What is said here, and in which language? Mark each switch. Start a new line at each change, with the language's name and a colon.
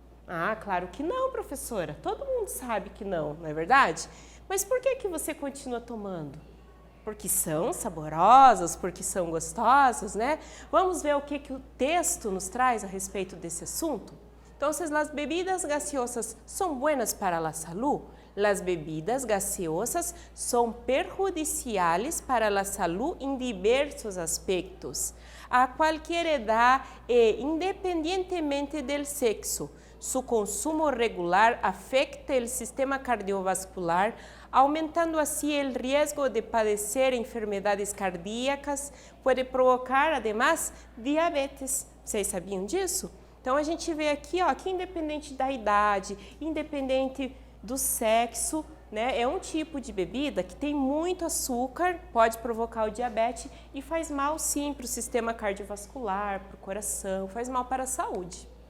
Portuguese: Ah, claro que não, professora. Todo mundo sabe que não, não é verdade? Mas por que você continua tomando? Porque são saborosas, porque são gostosas, né? Vamos ver o que o texto nos traz a respeito desse assunto? Então, as bebidas gaseosas são
Spanish: buenas
Portuguese: para a saúde?
Spanish: Las bebidas gaseosas son perjudiciales para la salud en diversos aspectos, a cualquier edad e independientemente del sexo. Su consumo regular afecta el sistema cardiovascular, aumentando así el riesgo de padecer enfermedades cardíacas, puede provocar, además, diabetes.
Portuguese: Vocês sabiam disso? Então, a gente vê aqui, ó, que independente da idade, independente do sexo, né? É um tipo de bebida que tem muito açúcar, pode provocar o diabetes e faz mal sim para o sistema cardiovascular, para o coração, faz mal para a saúde.